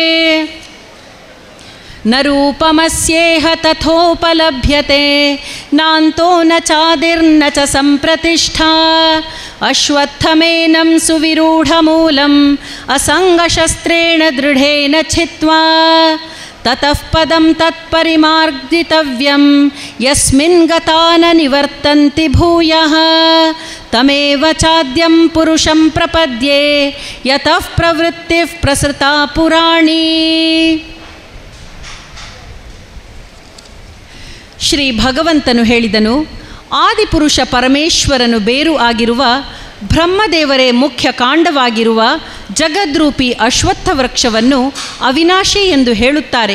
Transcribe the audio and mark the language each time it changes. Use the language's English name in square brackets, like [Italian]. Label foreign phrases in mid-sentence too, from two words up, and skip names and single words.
[Sanskrit] ನ ರೂಪಮಸ್ಯೇಹ ತಥೋಪಲಭ್ಯತೆ ನಾಂತೋ ನ ಚಾದಿರ್ನ ಚ ಸಂಪ್ರತಿಷ್ಠಾ. ಅಶ್ವತ್ಥಮೇನಂ ಸುವಿರೂಢಮೂಲಂ ಅಸಂಗಶಸ್ತ್ರೇಣ ದೃಢೇನ ಛಿತ್ವಾ. ತತಃ ಪದಂ ತತ್ಪರಿಮಾರ್ಗಿತವ್ಯಂ ಯಸ್ಮಿನ್ ಗತಾ ನ ನಿವರ್ತಂತಿ ಭೂಯಃ. ತಮೇವ ಚಾದ್ಯಂ ಪುರುಷಂ ಪ್ರಪದ್ಯೆ ಯತಃ ಪ್ರವೃತ್ತಿಃ ಪ್ರಸೃತಾ ಪುರಾಣಿ. [Kannada] ಶ್ರೀ ಭಗವಂತನು ಹೇಳಿದನು, ಆದಿಪುರುಷ ಪರಮೇಶ್ವರನು ಬೇರು ಆಗಿರುವ ಬ್ರಹ್ಮದೇವರೇ ಮುಖ್ಯ ಕಾಂಡವಾಗಿರುವ ಜಗದ್ರೂಪಿ ಅಶ್ವತ್ಥ ವೃಕ್ಷವನ್ನು ಅವಿನಾಶಿ ಎಂದು ಹೇಳುತ್ತಾರೆ.